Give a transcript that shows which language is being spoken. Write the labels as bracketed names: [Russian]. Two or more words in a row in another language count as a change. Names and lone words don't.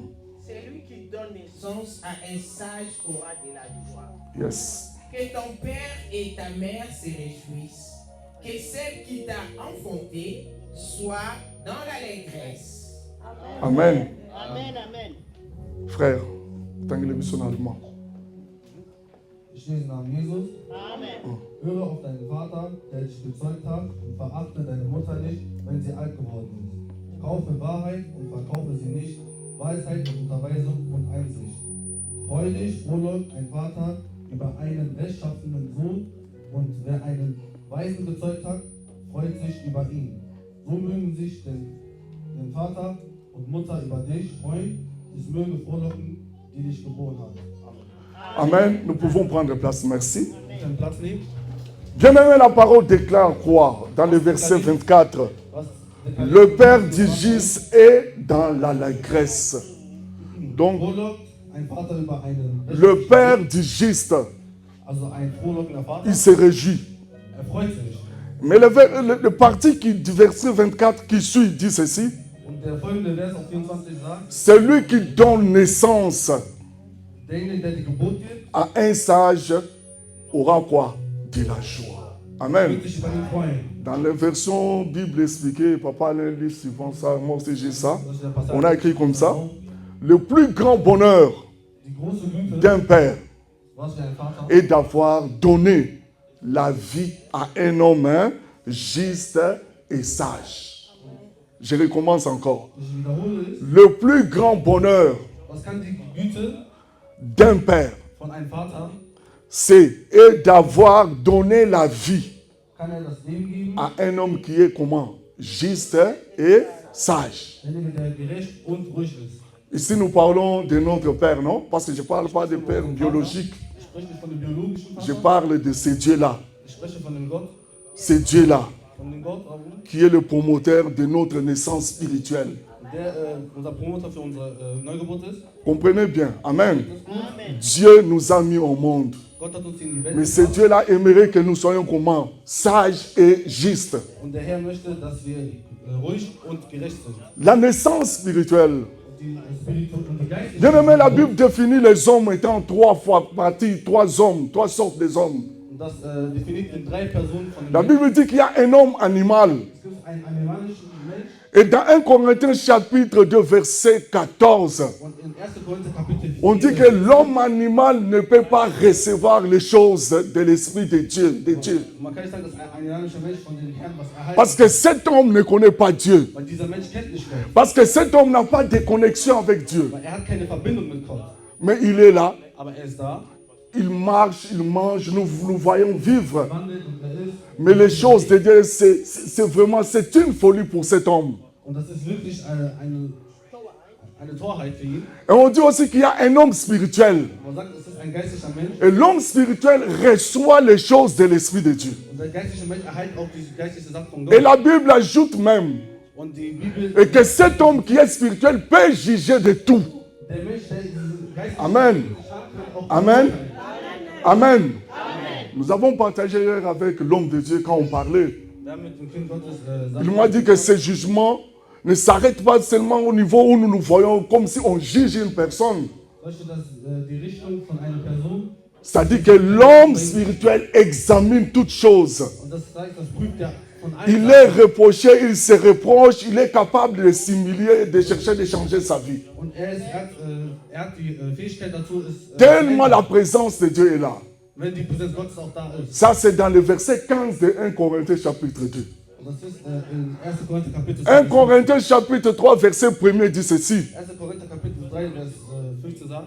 [French] Celui qui donne naissance à un sage aura de la joie. Yes. Que ton père et ta mère se réjouissent. Que celle qui t'a enfanté soit dans l'allégresse. Amen. Amen, amen. Frère, t'anglais mission allemand. [German] Ich lese im Namen Jesus. Amen. Höre auf deinen Vater, der dich gezeugt hat, und verachte deine Mutter nicht, wenn sie alt geworden ist. Kaufe Wahrheit und verkaufe sie nicht, Weisheit und Unterweisung und Einsicht. Freudig frohlock ein Vater über einen rechtschaffenen Sohn, und wer einen Weisen gezeugt hat, freut sich über ihn. So mögen sich den Vater und Mutter über dich freuen, es möge frohlocken, die dich geboren haben. Amen. [French] Nous pouvons prendre place. Merci. [German] Auf deinen Platz nehmen. [French] Bien-aimé, la parole déclare quoi dans le verset 24? [German] Was [French] Le père d'Igis est dans l'allégresse. Donc, [German] Frohlockt ein Vater über einen [French] le père d'Igis, [German] also ein frohlockender Vater, [French] il se réjouit. [German] freut sich. [French] Mais le parti du verset 24 qui suit dit ceci. [German] Und der folgende Vers auf 24 sagt, [French] Celui qui donne naissance [German] derjenige, der die Geburt gibt, [French] à un sage aura quoi? De la joie. Amen. [German] wird sich über ihn freuen. [French] Dans la version Bible expliquée, papa a un livre suivant ça, moi aussi j'ai ça. [German] Das ist der Passage. [French] On a écrit comme ça. Le plus grand bonheur [German] Die große Güte, [French] d'un père [German] was für ein Vater, [French] est d'avoir donné la vie à un homme juste et sage. Je recommence encore. [German] ich wiederhole es, [French] Le plus grand bonheur [German] was kann die Güte [French] d'un père, [German] von einem Vater, [French] c'est d'avoir donné la vie [German] kann das Leben geben, [French] à un homme qui est comment? Juste et sage. [German] derjenige, der gerecht und ruhig ist. [French] Ici, nous parlons de notre Père, non? Parce que je ne parle pas de Père biologique. [German] Ich spreche nicht von dem biologischen [French] Je [German] Vater, [French] parle de ce Dieu-là. [German] ich spreche von dem Gott, [French] Ce Dieu-là [German] von dem Gott, [French] qui est le promoteur de notre naissance spirituelle. [German] der unser Promoter für unsere Neugeburt ist. [French] Comprenez bien. Amen. Amen. Dieu nous a mis au monde. [German] Gott hat uns in die Welt [French] Mais ce [German] gebracht, [French] Dieu-là aimerait que nous soyons comment? Sages et justes. [German] und der Herr möchte, dass wir ruhig und gerecht sind. [French] La naissance spirituelle. [German] Die geistliche [French] Bien aimé, la Bible définit les hommes étant trois fois partis, trois hommes, trois sortes des hommes. [German] und das definiert in 3 Personen von dem [French] La [German] Menschen. [French] Bible dit qu'il y a un homme animal. [German] Es gibt einen animalischen Mensch, [French] Et dans 1 Corinthiens chapitre 2 verset 14, [German] und in 1. Korinther Kapitel 4 [French] on dit que l'homme animal ne peut pas recevoir les choses de l'Esprit de Dieu. [German] man kann nicht sagen, dass ein animalischer Mensch von dem Herrn was erhalten [French] Parce que cet homme ne connaît pas Dieu. [German] weil dieser Mensch kennt nicht Gott, [French] Parce que cet homme n'a pas de connexion avec Dieu. [German] weil hat keine Verbindung mit Gott. [French] Mais il est là, [German] Aber ist da, [French] il marche, il mange, nous voyons vivre. [German] wandelt und ist. [French] Mais les choses de Dieu, c'est vraiment, c'est une folie pour cet homme. [German] Und das ist wirklich eine Torheit für ihn. [French] Et on dit aussi qu'il y a un homme spirituel. [German] Man sagt, es ist ein geistlicher Mensch. [French] Et l'homme spirituel reçoit les choses de l'Esprit de Dieu. [German] Und der geistliche Mensch erhält auch diese geistliche Sache von [French] Et [German] Gott. [French] la Bible ajoute même [German] Und die Bibel, [French] et que cet homme qui est spirituel peut juger de tout. [German] der Mensch, der diese geistliche Amen. kann auch Amen. beurteilen. Amen. [French] Nous avons partagé hier avec l'homme de Dieu quand on parlait. [German] Wir haben mit dem Kind Gottes [French] Il m'a dit que ce jugement ne s'arrête pas seulement au niveau où nous nous voyons comme si on juge une personne. [German] Weißt du, dass die Richtung von einer Person, [French] C'est-à-dire que l'homme spirituel examine toutes choses. [German] und das zeigt, das prüft ja von [French] Il [German] allen [French] est [German] Sachen. [French] reproché, il se reproche, il est capable de s'humilier et de chercher de changer sa vie. [German] Und er hat die Fähigkeit dazu, ist [French] Tellement la présence de Dieu est là. [German] Wenn die Präsenz Gottes auch da ist. [French] Ça, c'est dans le verset 15 de 1 Corinthiens chapitre 2. [German] Und das ist in 1. Korinther Kapitel [French] 1 Corinthiens chapitre 3, verset 1 dit ceci. [German] 1. Korinther Kapitel 3, Vers 15 sagt,